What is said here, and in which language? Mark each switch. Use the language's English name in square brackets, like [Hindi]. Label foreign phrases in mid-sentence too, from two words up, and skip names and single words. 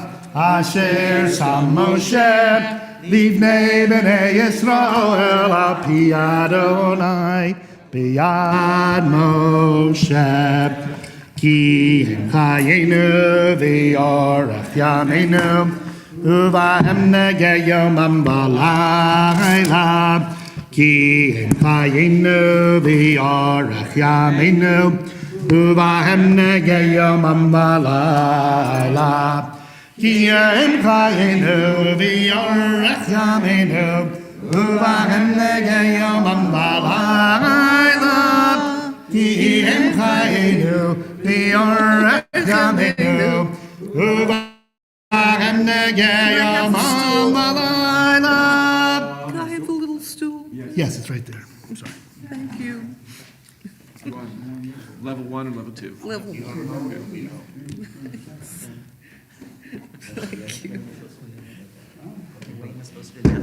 [Hebrew] אשר שם משה לפני בני ישראל על פי יהוה ביד משה כי הם חיינו ואורך ימינו ובהם נהגה יומם ולילה כי הם חיינו ואורך ימינו ובהם נהגה יומם ולילה כי הם חיינו ואורך ימינו. ובהם נהגה יומם ולילה כי הם חיינו ואורך ימינו. ובהם נהגה יומם ולילה. [English] Can I have the little stool? Yes, it's right there. I'm sorry. Thank you. Level 1 or level 2? Level one. Thank you.